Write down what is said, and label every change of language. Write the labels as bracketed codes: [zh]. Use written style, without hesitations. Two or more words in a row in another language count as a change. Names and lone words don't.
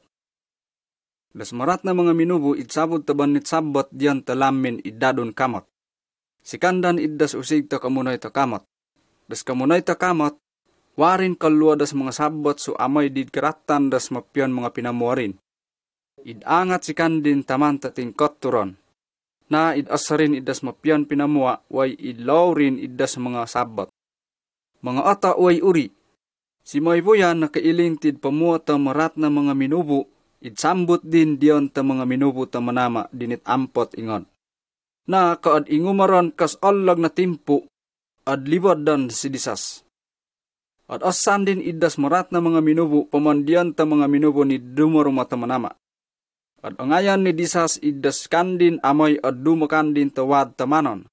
[msm] Das marat na mga minubo itsabot taban nit sabbat diyan talamin idadon kamot. Sikandan iddas usig ta kamunay ta kamot. Das kamunay ta kamot, Warin kalwa das mga sabot so amay did karatan das mapyan mga pinamuarin. Idangat si kandin taman tatingkot turon. Na idasarin idas mapyan pinamua way idlaw rin idas mga sabot. Mga ata way uri. Si Mayboyan nakailintid pamuha ta marat na mga minubo, idsambot din diyon ta mga minubo ta manama dinit ampot ingon. Na kaad ingumaron kas allag na timpo, ad libad dan si disas. At asan din idas marat na mga minubo pamandiyan ta mga minubo ni dumaruma ta manama. At angayan ni disas idas kandin amay ad dumakandin tawad tamanon.